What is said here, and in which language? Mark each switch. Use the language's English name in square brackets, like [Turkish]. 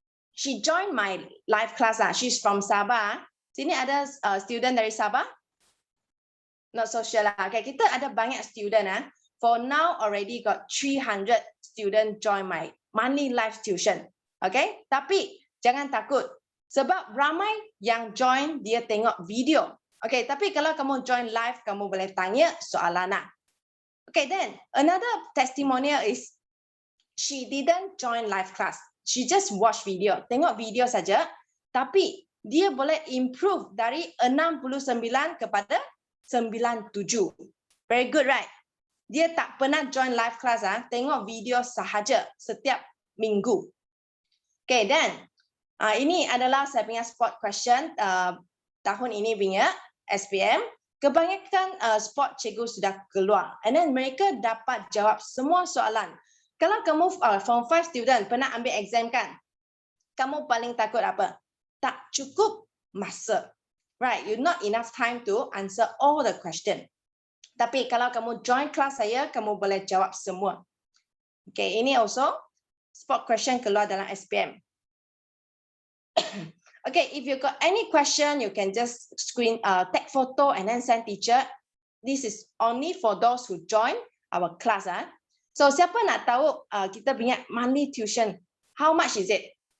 [English] She joined my live class. She's from Sabah. [Malay] Sini ada student dari Sabah? [English] Not so sure lah. [Malay] Okay, kita ada banyak student. [English] For now, already got 300 student join my monthly live tuition. [Malay] Okay, tapi jangan takut. Sebab ramai yang join, dia tengok video. Okay, tapi kalau kamu join live, kamu boleh tanya soalan. [English] Okay, then another testimonial is she didn't join live class. She just watch video. [Malay] Tengok video saja. Tapi dia boleh improve dari 69 kepada 97. [English] Very good, right? [Malay] Dia tak pernah join live class, tengok video sahaja setiap minggu. Okay, then ini adalah saya punya spot question tahun ini punya SPM. Kebanyakan spot cikgu sudah keluar. And then mereka dapat jawab semua soalan. Kalau kamu Form 5 student pernah ambil exam kan? Kamu paling takut apa? Tak cukup masa. [English] Right, you not enough time to answer all the question. [Malay] Tapi kalau kamu join kelas saya, kamu boleh jawab semua. Okay, ini also spot question keluar dalam SPM. [English] Okay, if you got any question, you can just take photo and then send teacher. This is only for those who join our class. [Malay] So siapa nak tahu kita punya monthly tuition? [English] How much is it?